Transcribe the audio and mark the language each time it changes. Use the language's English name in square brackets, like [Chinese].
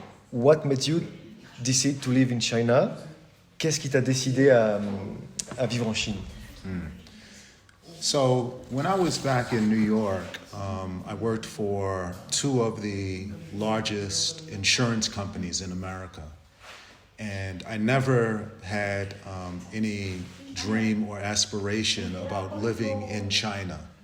[English] What made you decide to live in China? [French] Qu'est-ce qui t'a décidé à vivre en Chine? [English] So when I was back in New York, I worked for two of the largest insurance companies in America. And I never had any dream or aspiration about living in China.